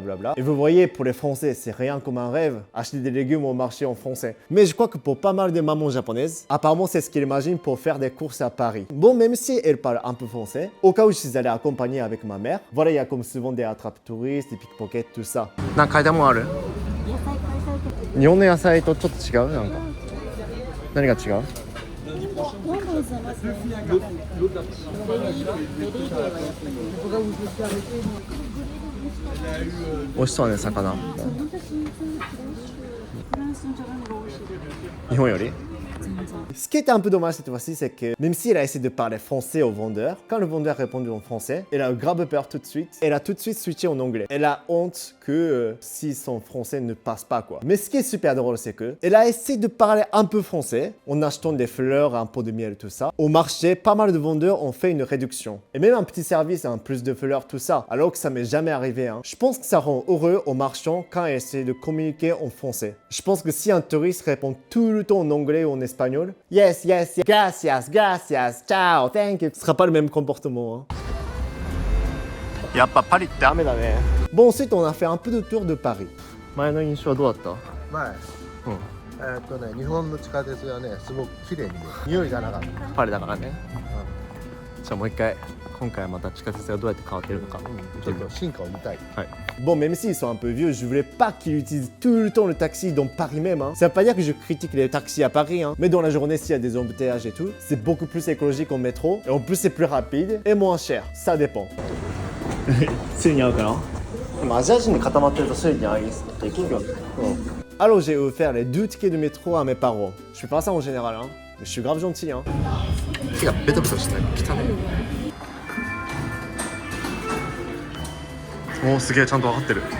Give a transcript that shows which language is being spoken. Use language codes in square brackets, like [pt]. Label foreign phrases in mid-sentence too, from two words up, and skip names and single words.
[fr] Et vous voyez, pour les Français, c'est rien comme un rêve, acheter des légumes au marché en français. Mais je crois que pour pas mal de mamans japonaises, apparemment c'est ce qu'elles imaginent pour faire des courses à Paris. Bon, même si elle parle un peu français, au cas où je suis allé accompagner avec ma mère, voilà, il y a comme souvent des attrapes touristes, des pickpockets, tout ça. [ja] なんか買いたいもんある？日本の野菜とちょっと違う？なんか何が違う？美味しそうね、魚。日本より？ [fr] Ce qui était un peu dommage cette fois-ci, c'est que même si elle a essayé de parler français au vendeur, quand le vendeur répondit en français, elle a grave peur tout de suite. Elle a tout de suite switché en anglais. Elle a honte que si son français ne passe pas, quoi. Mais ce qui est super drôle, c'est que elle a essayé de parler un peu français en achetant des fleurs, un pot de miel, tout ça. Au marché, pas mal de vendeurs ont fait une réduction. Et même un petit service, un plus de fleurs, tout ça. Alors que ça m'est jamais arrivé. Hein. Je pense que ça rend heureux aux marchands quand ils essaient de communiquer en français. Je pense que si un touriste répond tout le temps en anglais ou en espagnol, [en] yes, yes, yes, [es] gracias, gracias, [en] ciao, thank you. [fr] Ce sera pas le même comportement. Hein. Bon, ensuite, on a fait un peu de tour de Paris. [ja] 前の印象はどうだった？前、日本の地下鉄はね、すごく綺麗にね、匂いがなかった。パリだからね。じゃあもう一回、今回はまた地下鉄がどうやって変わってるのか。ちょっと進化を見たい。 [fr] はい。Bon, même s'ils sont un peu vieux, je voulais pas qu'ils utilisent tout le temps le taxi dans Paris même. Hein. Ça veut pas dire que je critique les taxis à Paris, hein. Mais dans la journée, s'il y a des embouteillages et tout, c'est beaucoup plus écologique en métro. Et en plus, c'est plus rapide et moins cher. Ça dépend. [ja] ついに合うかな？でもアジア人に固まってるとついに合いって聞くよ。 [fr] Alors j'ai offert les 2 tickets de métro à mes parents. Je fais pas ça en général, hein. Mais je suis grave gentil, hein. [ja] 手がベトベトしてない。汚い。おー、すげえ、ちゃんと分かってる。